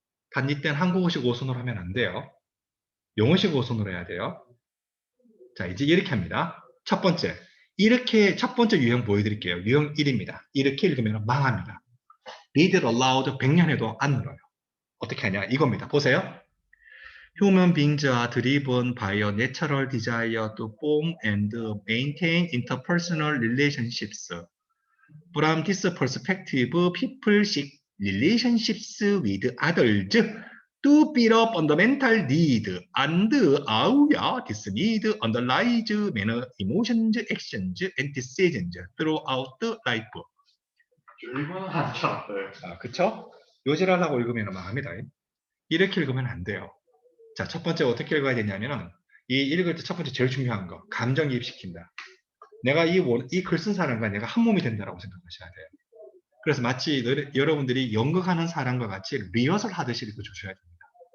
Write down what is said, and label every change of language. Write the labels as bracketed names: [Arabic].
[Korean] 단 이땐 한국어식 오선으로 하면 안 돼요. 영어식 오선으로 해야 돼요. 자, 이제 이렇게 합니다. 첫 번째, 이렇게 첫 번째 유형 보여드릴게요. 유형 1입니다. 이렇게 읽으면 망합니다. [English] Read it aloud [Korean] 100년 해도 안 늘어요. 어떻게 하냐? 이겁니다. 보세요. [English] Human beings are driven by a natural desire to form and maintain interpersonal relationships. From this perspective, people seek relationships with others to build a fundamental need, and this need underlies many emotions, actions, and decisions throughout life. [Korean] 얼마나 잘했어요. 아, 그쵸? 요지랄하고 읽으면 망합니다. 이렇게 읽으면 안 돼요. 자, 첫 번째 어떻게 읽어야 되냐면은 이 읽을 때 첫 번째 제일 중요한 거 감정이입시킨다. 내가 이 글 쓴 사람과 내가 한 몸이 된다라고 생각하셔야 돼요. 그래서 마치 여러분들이 연극하는 사람과 같이 리허설 하듯이 이렇게 주셔야 됩니다.